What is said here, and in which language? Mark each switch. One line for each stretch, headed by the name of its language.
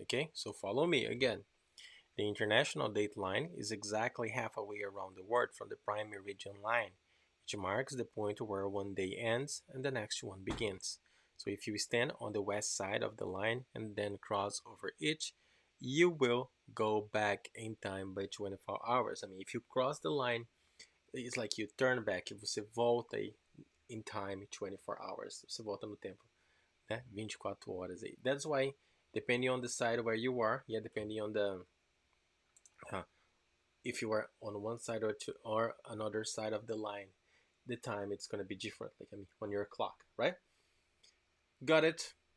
English: Okay, so follow me again. The international date line is exactly halfway around the world from the prime meridian line, which marks the point where one day ends and the next one begins. So if you stand on the west side of the line and then cross over it, you will go back in time by 24 hours. I mean, if you cross the line, it's like you turn back.
Portuguese: Você volta
English: in time 24 hours.
Portuguese: Você volta no tempo, né? 24 horas aí.
English: That's why, depending on the side where you are, yeah, depending on the if you are on one side or another side of the line, the time it's going to be different, like I mean on your clock, right? Got it?